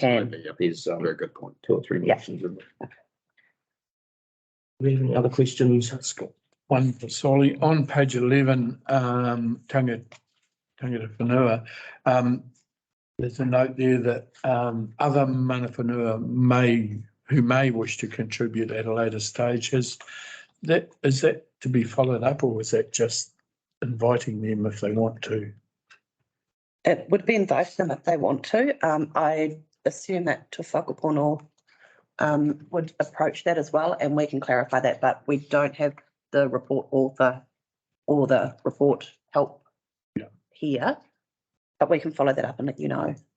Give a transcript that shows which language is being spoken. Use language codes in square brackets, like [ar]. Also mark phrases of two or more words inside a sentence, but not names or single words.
[en] there's Very good point. 2 or 3 Yeah. motions in there. we have any other questions? Scott? One for Solly, on page 11, [mi] Tangata Whenua, [en] there's a note there that, other [mi] mana whenua [en] who may wish to contribute at a later stage. Is that to be followed up, or is that just inviting them if they want to? It would be inviting them if they want to. I assume that Te Whakapono would approach that as well, and we can clarify that, but we don't have the report author or the report help here, but we can follow that up and let you know.